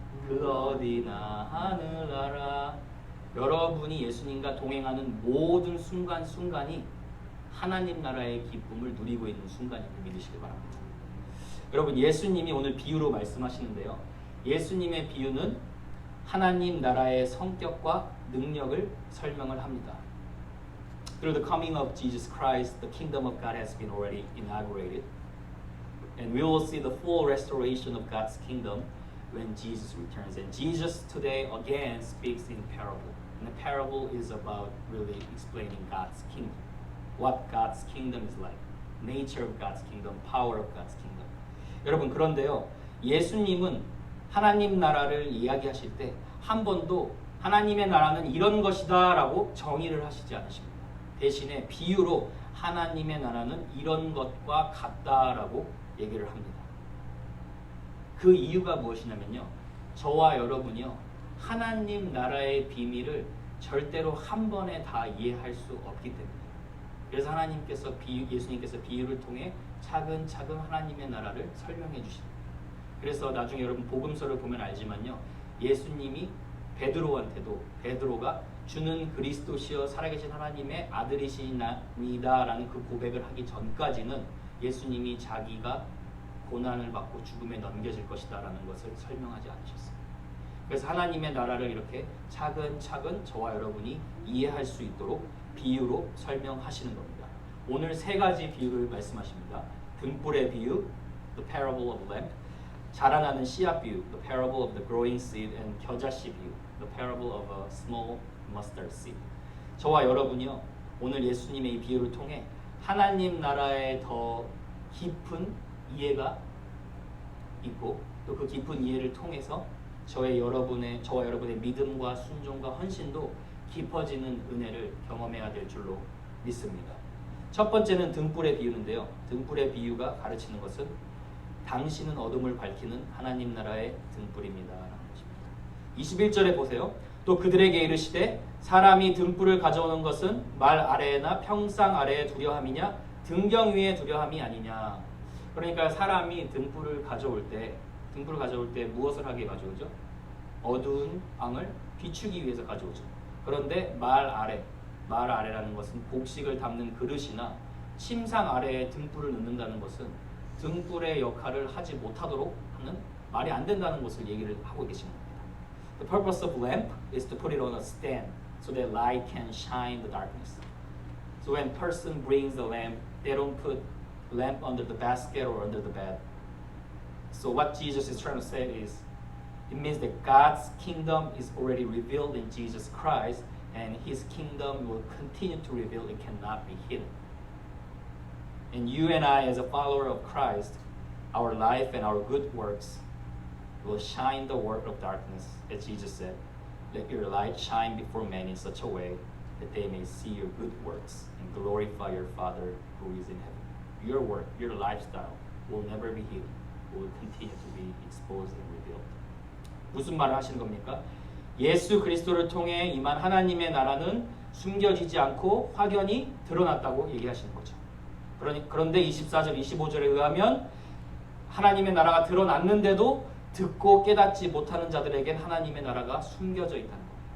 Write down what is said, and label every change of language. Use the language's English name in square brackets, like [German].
[Korean] 그 어디나 하늘나라. 여러분이 예수님과 동행하는 모든 순간순간이 하나님 나라의 기쁨을 누리고 있는 순간임을 믿으시기 바랍니다. 여러분, 예수님이 오늘 비유로 말씀하시는데요, 예수님의 비유는 하나님 나라의 성격과 능력을 설명을 합니다. [English] Through the coming of Jesus Christ, the kingdom of God has been already inaugurated, and we will see the full restoration of God's kingdom when Jesus returns. And Jesus today again speaks in parable, and the parable is about really explaining God's kingdom, what God's kingdom is like, nature of God's kingdom, power of God's kingdom. [Korean] 여러분, 그런데요, 예수님은 하나님 나라를 이야기하실 때 한 번도 하나님의 나라는 이런 것이다 라고 정의를 하시지 않으십니다. 대신에 비유로 하나님의 나라는 이런 것과 같다라고 얘기를 합니다. 그 이유가 무엇이냐면요, 저와 여러분이요, 하나님 나라의 비밀을 절대로 한 번에 다 이해할 수 없기 때문에, 그래서 예수님께서 비유를 통해 차근차근 하나님의 나라를 설명해 주십니다. 그래서 나중에 여러분 복음서를 보면 알지만요, 예수님이 베드로가 주는 그리스도시여 살아계신 하나님의 아들이시나이다라는 그 고백을 하기 전까지는 예수님이 자기가 고난을 받고 죽음에 넘겨질 것이다라는 것을 설명하지 않으셨어요. 그래서 하나님의 나라를 이렇게 차근차근 저와 여러분이 이해할 수 있도록 비유로 설명하시는 겁니다. 오늘 세 가지 비유를 말씀하십니다. 등불의 비유, [English] the parable of lamp, [Korean] 자라나는 씨앗 비유, [English] the parable of the growing seed, and [Korean] 겨자씨 비유, [English] the parable of a small mustard seed. [Korean] 저와 여러분이요, 오늘 예수님의 이 비유를 통해 하나님 나라의 더 깊은 이해가 있고, 또 그 깊은 이해를 통해서 저와 여러분의 믿음과 순종과 헌신도 깊어지는 은혜를 경험해야 될 줄로 믿습니다. 첫 번째는 등불의 비유인데요, 등불의 비유가 가르치는 것은 당신은 어둠을 밝히는 하나님 나라의 등불입니다 라는 것입니다. 21절에 보세요. 또 그들에게 이르시되 사람이 등불을 가져오는 것은 말 아래나 평상 아래에 두려함이냐 등경 위에 두려함이 아니냐. 그러니까 사람이 등불을 가져올 때 무엇을 하게 가져오죠? 어두운 방을 비추기 위해서 가져오죠. 그런데 말 아래라는 것은 곡식을 담는 그릇이나 침상 아래에 등불을 넣는다는 것은 등불의 역할을 하지 못하도록 하는, 말이 안 된다는 것을 얘기를 하고 계시는 겁니다. [English] The purpose of lamp is to put it on a stand so that light can shine the darkness. So when person brings the lamp, they don't put lamp under the basket or under the bed. So what Jesus is trying to say is, it means that God's kingdom is already revealed in Jesus Christ, and His kingdom will continue to reveal. It cannot be hidden. And you and I, as a follower of Christ, our life and our good works will shine the work of darkness, as Jesus said, let your light shine before men in such a way that they may see your good works and glorify your Father who is in heaven. Your work, your lifestyle will never be hidden. Will continue to be exposed and revealed. [Korean] 무슨 말을 하시는 겁니까? 예수 그리스도를 통해 임한 하나님의 나라는 숨겨지지 않고 확연히 드러났다고 얘기하시는 거죠. 그런데 24절, 25절에 의하면 하나님의 나라가 드러났는데도 듣고 깨닫지 못하는 자들에겐 하나님의 나라가 숨겨져 있다는 거예요.